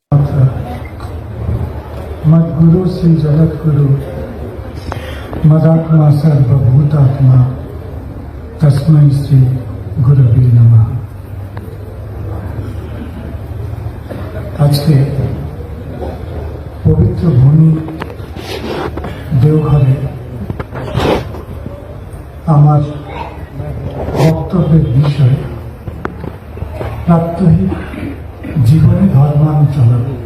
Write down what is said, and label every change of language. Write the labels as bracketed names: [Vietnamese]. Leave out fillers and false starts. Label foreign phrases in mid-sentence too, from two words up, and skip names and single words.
[Sanskrit] मद्गुरु श्री जगद्गुरु मदात्मा सर्वभूतात्मा तस्मै श्री गुरवे नमः। [Bangla] আজকে পবিত্র ভূমি দেওঘরে আমার বক্তব্যের বিষয় প্রাত্যহিক জীবনে ধর্মানুচরণ।